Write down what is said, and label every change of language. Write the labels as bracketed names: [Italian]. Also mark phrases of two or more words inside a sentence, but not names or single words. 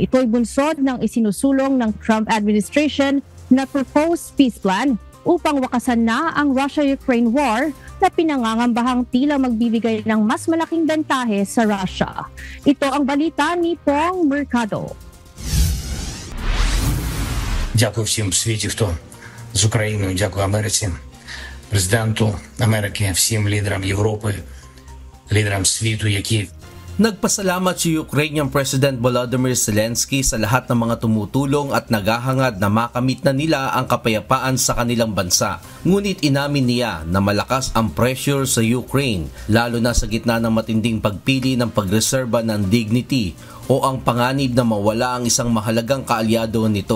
[Filipino] Ito'y bunsod ng isinusulong ng [English] Trump administration [Filipino] na [English] proposed peace plan [Filipino] upang wakasan na ang [English] Russia-Ukraine war [Filipino] na pinangangambahang tila magbibigay ng mas malaking bentahe sa Russia. Ito ang balita ni Pong Mercado. [Ukrainian] Дякую всім в світі, хто з Україною, дякую Америці, президенту Америки, всім лідерам Європи, лідерам світу, які [Filipino] Nagpasalamat si [English] Ukrainian President [Filipino] Volodymyr Zelensky sa lahat ng mga tumutulong at naghahangad na makamit na nila ang kapayapaan sa kanilang bansa. Ngunit inamin niya na malakas ang pressure sa Ukraine, lalo na sa gitna ng matinding pagpili ng pagreserba ng dignity o ang panganib na mawala ang isang mahalagang kaalyado nito.